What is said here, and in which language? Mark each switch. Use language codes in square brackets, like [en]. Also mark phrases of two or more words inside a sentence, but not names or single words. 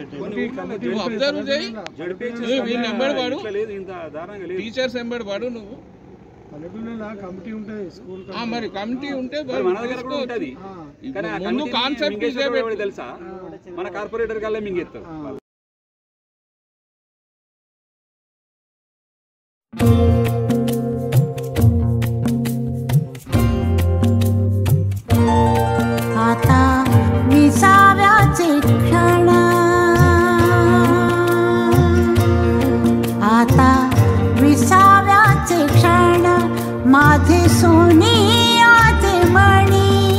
[te] నువ్వు అబ్జర్వ్ చేయి, వీళ్ళు ఎంబడివాడు టీచర్స్ ఎంబడివాడు నువ్వు మరి కమిటీ ఉంటే ముందు కాన్సెప్ట్ తెలుసా మన కార్పొరేటర్ కల్లా మింగేస్తారు. [mr] आता विसाव्याचे क्षण आता विसाव्याचे क्षण माझे सोनियाचे मणी